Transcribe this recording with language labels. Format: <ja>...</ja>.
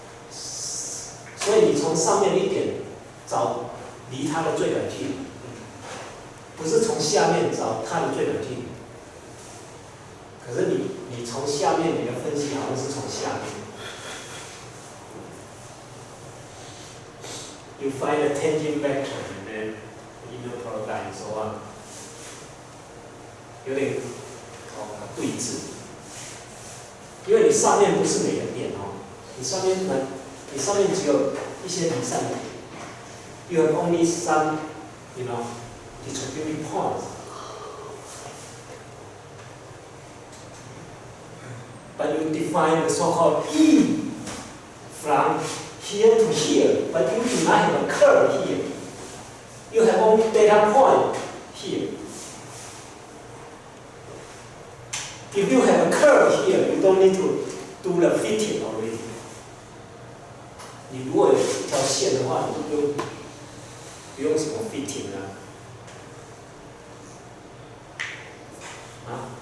<zh>所以你从上面一点找离它的最短距离，不是从下面找它的最短距离。可是你从下面你的分析好像是从下面。</zh> <en>You find a tangent vector and then inner product and so on，</en> <zh>有点对峙，因为你上面不是每个点哦，你上面只有一些离散点</zh> <en>，you have only some, distributing points. But you define the so-called E from here to here, but you do not have a curve here. You have only data point here. If you have a curve here, you don't need to do the fitting already.</en> <zh>你如果有一条线的话，你就不用什么 fitting 啊。</zh>